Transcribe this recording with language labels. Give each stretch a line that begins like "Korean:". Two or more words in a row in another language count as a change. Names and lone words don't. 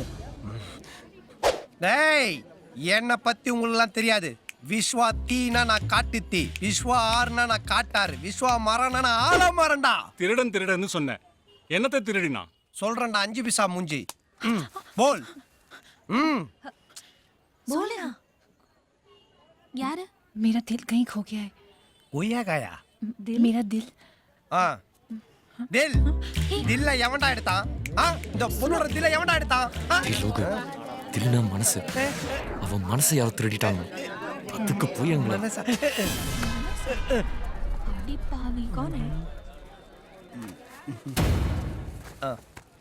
Tamil: டேய், என்னை பத்தி உங்களுக்கு தெரியாது. விஸ்வா தீனா நான் காட்டு தீ, விஸ்வா ஆறுனா நான் காட்டாரு, விஸ்வா மரம்னா நான் ஆலமரம்டா. திருடன் சொன்னேன். என்னத்தை திருடினா? சொல்றேன்டா 5 பைசா மூஞ்சி. போல்.
Hindi: बोला यार, मेरा दिल कहीं खो गया है. कोया गया? मेरा दिल. दिल दिल
Tamil: எவன்டா எடுத்தான்? இந்த பொண்ணோட தில்ல எவன்டா எடுத்தான்? தில்னா மனசு. அவன் மனசை யாரோ திருடிட்டாங்க. அதுக்கு போய் எங்களை
Hindi: पावी कौन है?